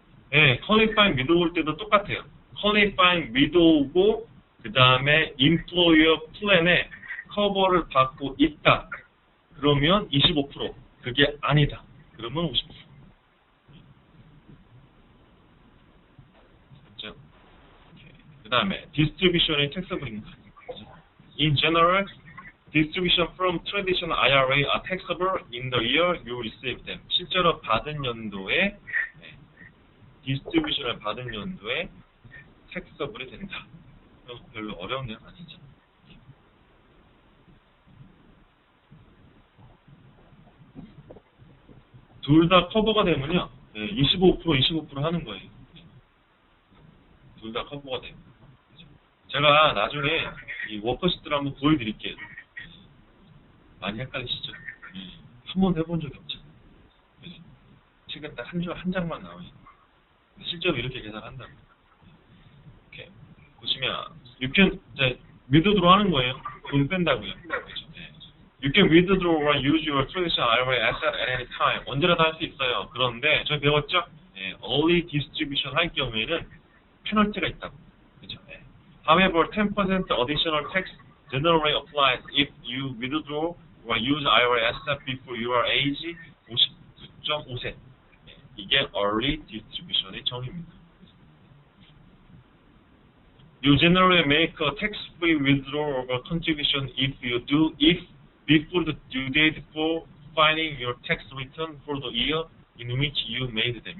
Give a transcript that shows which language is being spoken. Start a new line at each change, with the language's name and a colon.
Korean: 네, qualifying widow 올 때도 똑같아요. qualifying widow고, 그 다음에 employer 플랜에 커버를 받고 있다. 그러면 25%. 그게 아니다. 그러면 50%. 됐죠? 그 다음에 distribution의 taxable입니다.
English: In general, distribution from traditional IRA are taxable in the year you receive them.
Korean: 실제로 받은 연도에 디스트리뷰션을 받은 연도에 taxable이 된다. 별로 어려운 내용 아니죠. 둘 다 커버가 되면요, 25% 하는 거예요. 둘 다 커버가 돼요. 제가 나중에 이 워커시트를 한번 보여드릴게요. 많이 헷갈리시죠? 한 번도 해본 적이 없죠. 책은 딱 한 장만 나와요. 실제로 이렇게 계산한다고. 이렇게 보시면 withdraw 하는 거예요. 돈 뺀다고요. 그렇죠?
English: You can withdraw or use your traditional IRA asset at any time.
Korean: 언제라도 할 수 있어요. 그런데 저희 배웠죠? early distribution 할 경우에는 페널티가 있다고. 그죠?
English: However, 10% additional tax generally applies if you withdraw or use IRA asset before your age 59.5세.
Korean: 이게 early distribution의 정의입니다.
English: You generally make a tax-free withdrawal of a contribution if before the due date for filing your tax return for the year in which you made them.